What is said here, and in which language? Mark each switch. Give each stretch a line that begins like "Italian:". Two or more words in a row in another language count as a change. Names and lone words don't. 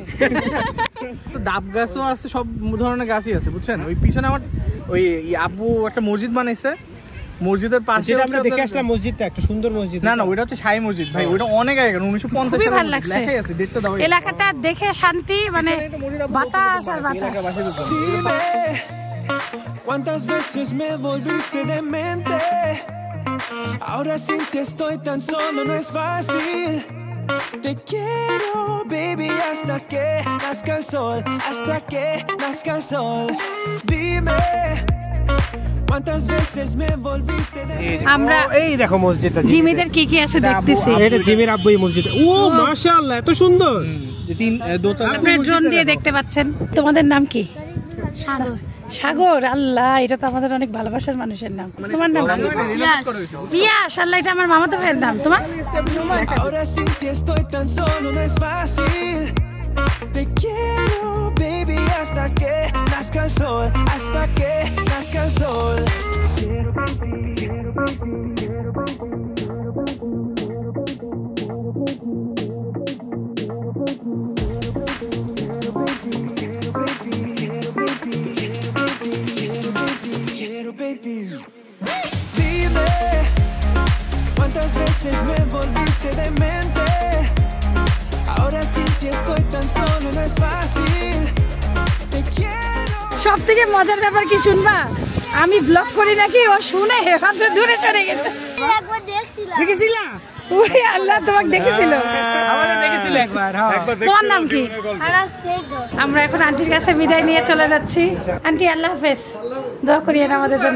Bangla: তো ডাব গাছও আছে, সব ধরনের গাছই আছে বুঝছেন। ওই পিছনে আমার ওই আব্বু একটা মসজিদ বানাইছে, মসজিদের পাশে যেটা আমরা দেখে আসলাম মসজিদটা একটা সুন্দর মসজিদ। না না, ওইটা হচ্ছে শাহী মসজিদ ভাই, ওইটা অনেক আগে 1950 খুবই সালে ভালো লাগছে। লেখাই আছে, দেখতে দাও। এলাকাটা দেখে শান্তি, মানে বাতাস আর বাতাস।
Spanish: ¿Cuántas veces me volviste demente? Ahora sin ti estoy tan solo, no es fácil. Te quiero, baby, hasta que nazca el sol, hasta que nazca el sol. Dime, ¿cuántas veces me volviste demente?
Bangla: আমরা এই দেখো মসজিদটা, জিমিদের কি কি আছে দেখতেছি। এটা জিমির আব্বু এই মসজিদ। ও মাশাআল্লাহ, এত সুন্দর। তিন দোতলা আপনারা ড্রোন দিয়ে দেখতে পাচ্ছেন। তোমাদের নাম কি? সাগর। সাগর। আল্লাহ, এটা তো আমাদের অনেক ভালোবাসার মানুষের নাম। তোমার নাম? পিয়াস। আল্লাহ, এটা আমার মামাতো ভাইয়ের নাম। তোমার?
Spanish: Ahora sin ti estoy tan solo, no es fácil. Te quiero, baby, hasta que nazca el sol, hasta que nazca el sol. Quiero, baby. Dime, ¿cuántas veces me volviste demente? Ahora sin ti estoy tan solo, no es fácil. Te quiero.
Bangla: সব থেকে মজার ব্যাপার কি শুনবা? আমি ব্লগ করি নাকি, ও শুনে হেফাজতে দূরে চলে গেছে। একবার দেখছিলাম। দেখেছিলা? ওরে আল্লাহ, তোমাকে দেখেছিল। আমাদের দেখেছিল একবার। হ্যাঁ, তোমার নাম কি? আনাস পেটো। আমরা এখন আন্টির কাছে বিদায় নিয়ে চলে যাচ্ছি। আন্টি আল্লাহ হাফেজ, দোয়া করিয়েন আমাদের জন্য।